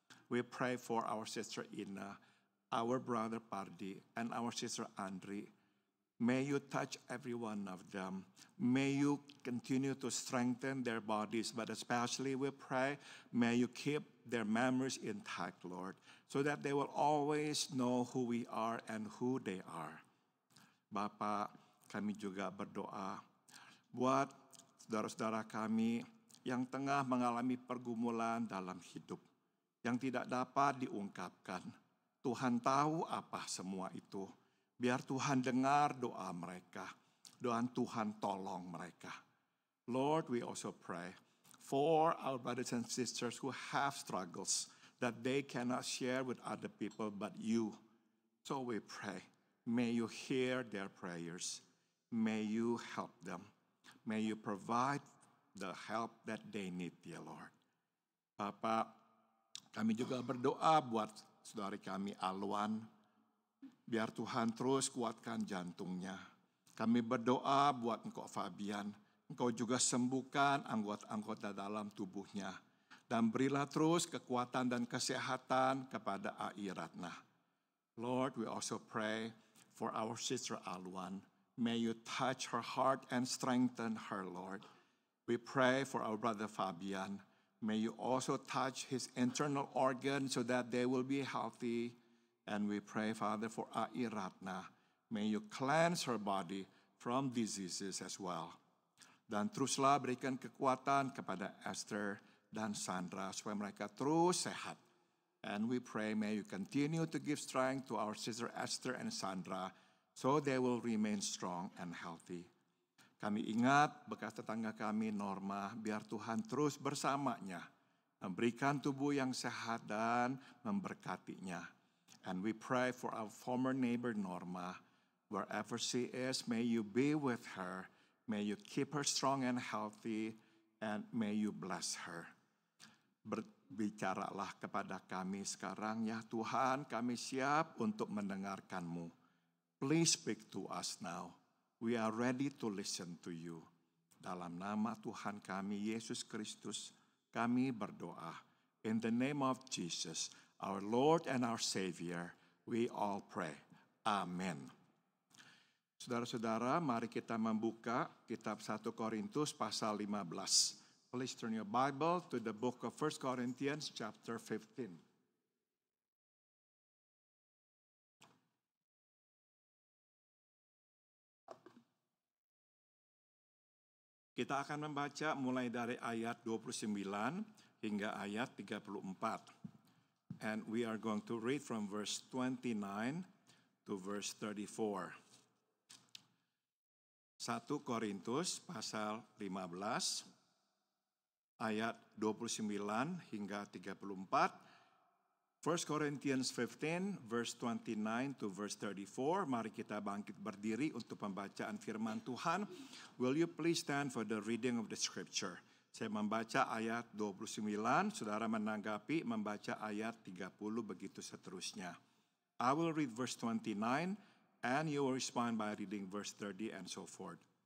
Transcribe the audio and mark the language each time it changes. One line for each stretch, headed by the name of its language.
English: We pray for our sister Ina, our brother Pardi, and our sister Andri. May you touch every one of them. May you continue to strengthen their bodies, but especially we pray, may you keep their memories intact, Lord, so that they will always know who we are and who they are.
Indonesian: Bapak, kami juga berdoa buat saudara-saudara kami yang tengah mengalami pergumulan dalam hidup, yang tidak dapat diungkapkan. Tuhan tahu apa semua itu. Biar Tuhan dengar doa mereka. Doa Tuhan tolong mereka.
English: Lord, we also pray for our brothers and sisters who have struggles that they cannot share with other people but you. So we pray, may you hear their prayers. May you help them. May you provide the help that they need, dear Lord.
Indonesian: Bapak, kami juga berdoa buat saudari kami Alwan. Biar Tuhan terus kuatkan jantungnya. Kami berdoa buat Engkau Fabian. Engkau juga sembuhkan anggota-anggota dalam tubuhnya. Dan berilah terus kekuatan dan kesehatan kepada Ai Ratna.
English: Lord, we also pray for our sister Alwan. May you touch her heart and strengthen her, Lord. We pray for our brother Fabian. May you also touch his internal organs so that they will be healthy. And we pray, Father, for Ai Ratna. May you cleanse her body from diseases as well.
Indonesian: Dan teruslah berikan kekuatan kepada Esther dan Sandra supaya mereka terus sehat.
English: And we pray, may you continue to give strength to our sister Esther and Sandra so they will remain strong and healthy.
Indonesian: Kami ingat bekas tetangga kami Norma, biar Tuhan terus bersamanya, memberikan tubuh yang sehat dan memberkatinya.
English: And we pray for our former neighbor Norma, wherever she is, may you be with her, may you keep her strong and healthy, and may you bless her.
Indonesian: Berbicaralah kepada kami sekarang ya Tuhan, kami siap untuk mendengarkan-Mu.
English: Please speak to us now. We are ready to listen to you.
Indonesian: Dalam nama Tuhan kami, Yesus Kristus, kami berdoa.
English: In the name of Jesus, our Lord and our Savior, we all pray. Amen.
Indonesian: Saudara-saudara, mari kita membuka kitab 1 Korintus pasal 15.
English: Please turn your Bible to the book of 1 Corinthians chapter 15.
Indonesian: Kita akan membaca mulai dari ayat 29 hingga ayat 34.
English: And we are going to read from verse 29 to verse 34.
Indonesian: 1 Korintus pasal 15 ayat 29 hingga 34.
English: 1 Corinthians 15 verse 29 to verse 34.
Indonesian: Mari kita bangkit berdiri untuk pembacaan firman Tuhan.
English: Will you please stand for the reading of the scripture?
Indonesian: Saya membaca ayat 29, saudara menanggapi membaca ayat 30 begitu seterusnya.
English: I will read verse 29 and you will respond by reading verse 30 and so forth.